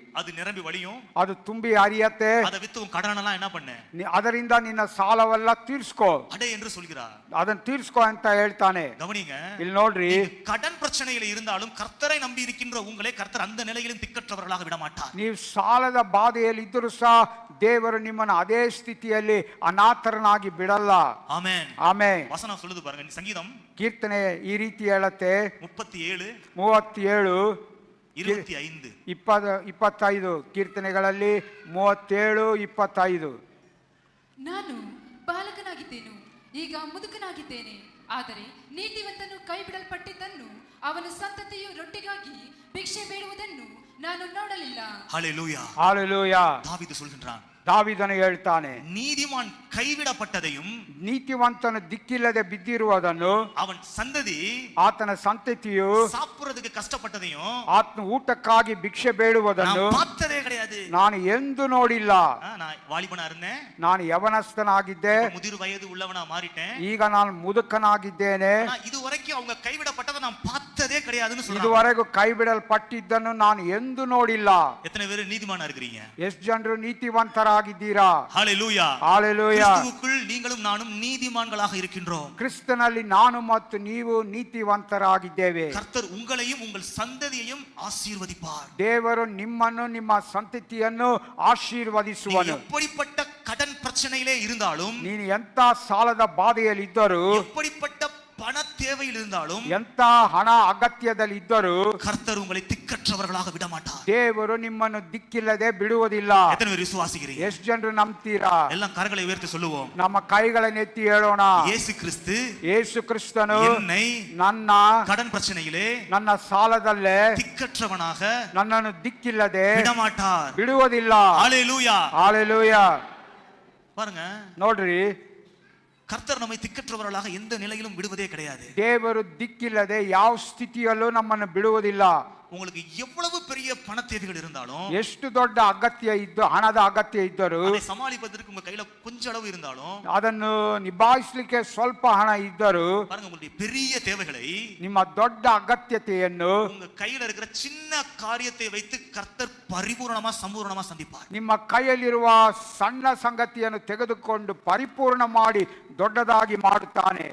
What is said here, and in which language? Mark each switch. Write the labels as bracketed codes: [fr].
[ta] அது நிரம்பி வழியும், [kn] ಅದು ತುಂಬಿ ಹರಿಯತ್ತೆ. [ta] அதை வித்து உன் கடனெல்லாம் என்ன பண்ணு, [kn] ಅದರಿಂದ ನಿನ್ನ ಸಾಲವೆಲ್ಲ ತೀರ್ಸ್ಕೋ, [ta] அடே என்று சொல்கிறார். [kn] ಅದನ್ನ ತೀರ್ಸ್ಕೋ ಅಂತ ಹೇಳ್ತಾನೆ. [ta] கவனிங்க, [kn] ಇಲ್ಲಿ ನೋಡ್ರಿ, [ta] கடன் பிரச்சனையில இருந்தாலும் கர்த்தரை நம்பி இருக்கின்ற உங்களை கர்த்தர் அந்த நிலையிலும் திக்கற்றவர்களாக விட மாட்டார். [kn] ನೀವು ಸಾಲದ ಬಾಧೆಯಲ್ಲಿ ಇದ್ದರೂ ಸಹ ದೇವರು ನಿಮ್ಮನ್ನು ಅದೇ ಸ್ಥಿತಿಯಲ್ಲಿ ಅನಾಥರನಾಗಿ ಬಿಡಲ್ಲ. [ta] ஆமென். [kn] ಆಮೆನ್. [ta] வசனம் சொல்லுது பாருங்க, சங்கீதம் [kn] ಕೀರ್ತನೆ ಈ ರೀತಿ ಹೇಳುತ್ತೆ. [ta] 37 [kn] 37 [ta] 25 [kn] 25 ಕೀರ್ತನೆಗಳಲ್ಲಿ 37 25. ನಾನು ಬಾಲಕನಾಗಿದ್ದೇನು, ಈಗ ಮುದುಕನಾಗಿದ್ದೇನೆ. ಆದರೆ ನೀತಿವಂತನು ಕೈ ಬಿಡಲ್ಪಟ್ಟಿದ್ದನ್ನು ಅವನ ಸಂತತಿಯು ರೊಟ್ಟಿಗಾಗಿ ಭಿಕ್ಷೆ ಬೇಡುವುದನ್ನು ನಾನು ನೋಡಲಿಲ್ಲ. [ta] ஹalleluya. [kn] ಹಾಲೆಲೂಯಾ. [ta] தாவீது சொல்கின்றான், [kn] ದಾವೀದನು ಹೇಳ್ತಾನೆ, [ta] நீதிமான் கைவிடப்பட்டதையும் [kn] ನೀತಿವಂತನು ದಿಕ್ಕಿಲ್ಲದೆ ಬಿದ್ದಿರುವುದನ್ನು [ta] அவன் சந்ததி [kn] ಆತನ ಸಂತತಿಯು [ta] சாப்பிடுறதுக்கு கஷ்டப்பட்டதையும் [kn] ಆತನ ಊಟಕ್ಕಾಗಿ ಭಿಕ್ಷೆ ಬೇಡುವುದನ್ನು [ta] நான் பார்த்ததே கிடையாது. [kn] ನಾನು ಎಂದು ನೋಡಿಲ್ಲ. [ta] நான் வாலிபனா இருந்தேன், [kn] ನಾನು ಯವನಸ್ಥನಾಗಿದ್ದೆ, [ta] முதிர் வயது உள்ளவனா மாறிட்டேன். [kn] ಈಗ ನಾನು ಮುದುಕನಾಗಿದ್ದೇನೆ. [ta] ஆனா இதுவரைக்கும் அவங்க கைவிடப்பட்டதை நான் பார்த்ததே கிடையாதுன்னு சொல்றாங்க. [kn] ಇದುವರೆಗೂ ಕೈ ಬಿಡಲ್ಪಟ್ಟಿದ್ದನ್ನು ನಾನು ಎಂದು ನೋಡಿಲ್ಲ. [ta] எத்தனை பேர் நீதிமானா இருக்கிறீங்க? [kn] ಎಷ್ಟು ಜನರು ನೀತಿವಂತರಾಗಿದ್ದೀರಾ? [ta] ஹalleluya. [kn] ಹಾಲೆಲೂಯಾ. [ta] கிறிஸ்துவுக்குள் நீங்களும் நானும் நீதிமான்களாக இருக்கின்றோம். [kn] ಕ್ರಿಸ್ತನಲ್ಲಿ ನಾನು ಮತ್ತು ನೀವು ನೀತಿವಂತರಾಗಿದ್ದೇವೆ. [ta] கர்த்தர் உங்களையும் உங்கள் சந்ததியையும் ஆசீர்வதிப்பார். [kn] ದೇವರು ನಿಮ್ಮನ್ನು ನಿಮ್ಮ ಸಂತತಿಯನ್ನು ಆಶೀರ್ವದಿಸುವನು. [ta] எப்படிப்பட்ட கடன் பிரச்சனையிலே இருந்தாலும், [kn] ನೀನು ಎಂತ ಸಾಲದ ಬಾಧೆಯಲ್ಲಿ ಇದ್ದರೂ, [ta] எப்படிப்பட்ட பண தேவையில் இருந்தாலும் [kn] ಎಂತ ಹಣ ಅಗತ್ಯದಲ್ಲಿ ಇದ್ದರೂ [ta] கர்த்தர் உங்களை திக்கற்றவர்களாக விட மாட்டார். [kn] ದೇವರು ನಿಮ್ಮನ್ನು ದಿಕ್ಕಿಲ್ಲದೆ ಬಿಡುವುದಿಲ್ಲ. [ta] எத்தனை பேர் விசுவாசிக்கிறீங்க? [kn] ಎಷ್ಟು ಜನರು ನಂಬ್ತೀರಾ? [ta] எல்லாம் கரங்களை உயர்த்தி சொல்லுவோம். [kn] ನಮ್ಮ ಕೈಗಳನ್ನು ಎತ್ತಿ ಹೇಳೋಣ, [ta] இயேசு கிறிஸ்து [kn] ಯೇಸು ಕ್ರಿಸ್ತನು [ta] என்னை [kn] ನನ್ನ [ta] கடன் பிரச்சனையிலே [kn] ನನ್ನ ಸಾಲದಲ್ಲೇ [ta] திக்கற்றவனாக [kn] ನನ್ನನ್ನು ದಿಕ್ಕಿಲ್ಲದೆ [ta] விடமாட்டார். [kn] ಬಿಡುವುದಿಲ್ಲ. [ta] ஹalleluya. [kn] ಹಾಲೆಲೂಯಾ. [ta] பாருங்க, [kn] ನೋಡ್ರಿ, [ta] கர்த்தர் நம்மை திக்கற்றவர்களாக எந்த நிலையிலும் விடுவதே கிடையாது. [kn] ದೇವರು ದಿಕ್ಕಿಲ್ಲದೆ ಯಾವ ಸ್ಥಿತಿಯಲ್ಲೂ ನಮ್ಮನ್ನು ಬಿಡುವುದಿಲ್ಲ. [ta] உங்களுக்கு எவ்வளவு பெரிய பண தேவைகள் இருந்தாலும், [kn] ಎಷ್ಟು ದೊಡ್ಡ ಅಗತ್ಯ ಇದ್ದು ಹಣದ ಅಗತ್ಯ ಇದ್ದರೂ, [ta] அதை சமாளிப்பதற்கு உங்க கையில கொஞ்ச அளவு இருந்தாலும், [kn] ಅದನ್ನು ನಿಭಾಯಿಸಲಿಕ್ಕೆ ಸ್ವಲ್ಪ ಹಣ ಇದ್ದರೂ, [ta] பாருங்க, உங்களுடைய பெரிய தேவைகளை [kn] ನಿಮ್ಮ ದೊಡ್ಡ ಅಗತ್ಯತೆಯನ್ನು [ta] உங்க கையில இருக்கிற சின்ன காரியத்தை வைத்து கர்த்தர் பரிபூரணமா சம்பூர்ணமா சந்திப்பார். [kn] ನಿಮ್ಮ ಕೈಯಲ್ಲಿರುವ ಸಣ್ಣ ಸಂಗತಿಯನ್ನು ತೆಗೆದುಕೊಂಡು ಪರಿಪೂರ್ಣ ಮಾಡಿ ದೊಡ್ಡದಾಗಿ ಮಾಡುತ್ತಾನೆ.